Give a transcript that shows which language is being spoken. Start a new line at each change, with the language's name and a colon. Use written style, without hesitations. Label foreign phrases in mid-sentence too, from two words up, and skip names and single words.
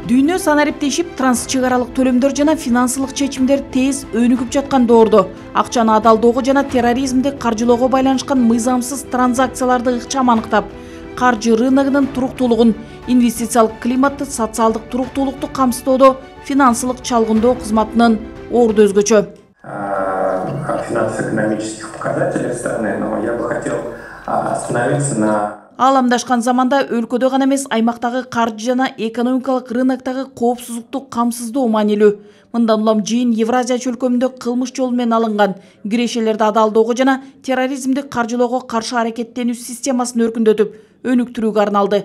Kyrgyz: Дүйнө санариптешип трансчыгаралык төлөмдөр жана финансылык чечимдер тез өнүгүп жаткан доордо акчаны адалдоого жана терроризмди каржылоого байланышкан мыйзамсыз транзакцияларды ыкчам аныктап, каржы рыногунун туруктуулугун, инвестициялык климатты, социалдык туруктуулукту камсыздоодо финансылык чалгындоо кызматынын орду өзгөчө.
Russian: Финансово-экономических показателей страны, но я бы хотел остановиться на...
Kyrgyz: Ааламдашкан заманда өлкөдө гана эмес, аймактагы каржы жана экономикалык рыноктогу коопсуздукту камсыздоо маанилүү. Мындан улам жыйын Евразия чөлкөмүндө кылмыш жолу менен алынган кирешелерди адалдоого жана терроризмди каржылоого каршы аракеттенүү системасын өркүндөтүп, өнүктүрүүгө арналды.